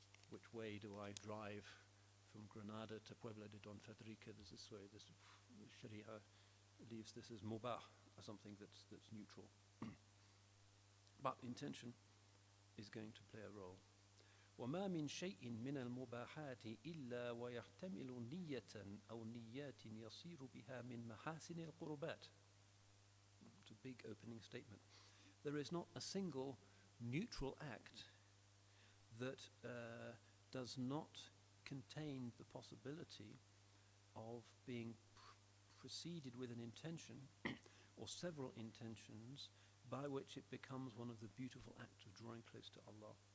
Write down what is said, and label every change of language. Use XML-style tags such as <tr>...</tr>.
<en>Which way do I drive from Granada to Puebla de Don Federica? There's this way. This Sharia leaves this as mubah, as something that's neutral. But intention is going to play a role.</en> <ar>وما من شيء من المباحات إلا ويحتمل نية أو نيات يصير بها من محاسن القربات.</ar> <en>It's a big opening statement. There is not a single neutral act that does not contain the possibility of being preceded with an intention or several intentions by which it becomes one of the beautiful acts of drawing close to Allah.</en>